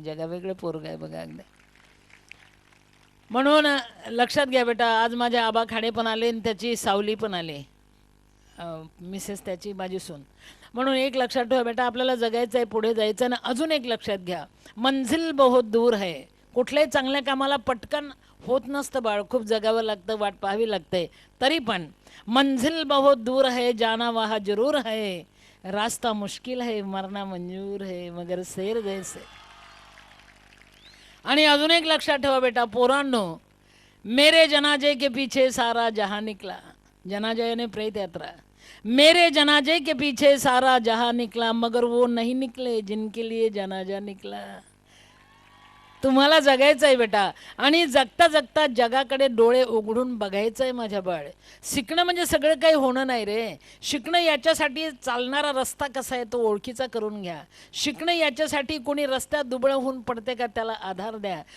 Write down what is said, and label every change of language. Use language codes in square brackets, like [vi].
[mr] जगावेगळे पोरग आहे बघा अगदी. म्हणून लक्षात घ्या बेटा, आज माझे आबा खाडे पण आले आणि त्याची सावली पण आले, मिसेस त्याची माझी सून. म्हणून एक लक्षात ठेवा बेटा, आपल्याला जगायचं आहे, पुढे जायचं आहे. आणि अजून एक लक्षात घ्या, [hi] मंजिल बहुत दूर है. [mr] कुठल्याही चांगल्या कामाला पटकन होत नसतं बाळ, खूप जगावं लागतं, वाट पाहावी लागते. तरी पण [hi] मंजिल बहुत दूर है, जाना वहाँ जरूर है, रास्ता मुश्किल है, मरना मंजूर है, मगर शेर जैसे. आणि अजून एक लक्षात ठेवा बेटा पोरांनो, मेरे जनाजे के पीछे सारा जहां निकला. जनाजा यानी प्रेत यात्रा. मेरे जनाजे के पीछे सारा जहां निकला, मगर वो नहीं निकले जिनके लिए जनाजा निकला. [mr] तुम्हाला जगायचं आहे बेटा, आणि जगता जगता जगाकडे डोळे उघडून बघायचं आहे माझ्या बाळ. शिकणं म्हणजे सगळं काही होणं नाही रे. शिकणं याच्यासाठी चालणारा रस्ता कसा आहे तो ओळखीचा करून घ्या. शिकणं याच्यासाठी कोणी रस्त्यात दुबळं होऊन पडते का त्याला आधार द्या.